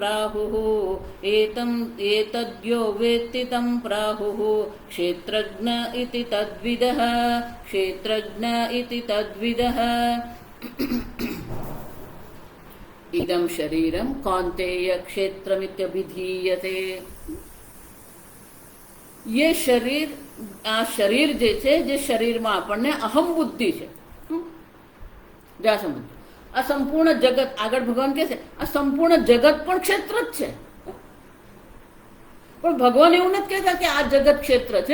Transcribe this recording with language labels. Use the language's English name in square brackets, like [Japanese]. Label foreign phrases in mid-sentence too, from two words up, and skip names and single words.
[Sanskrit] प्राहुः क्षेत्रज्ञ इति तद्विदः। इदं शरीरं कौन्तेय क्षेत्रमित्यभिधीयते। [Gujarati] ये શરીર આ શરીર જે છે જે શરીરમાં આપણને અહમ બુદ્ધિ છે જ્યાં સમજ આ સંપૂર્ણ જગત આગળ ભગવાન કહે છે આ સંપૂર્ણ જગત પણ ક્ષેત્ર જ છે. પણ ભગવાન એવું નથી કહેતા કે આ જગત ક્ષેત્ર છે.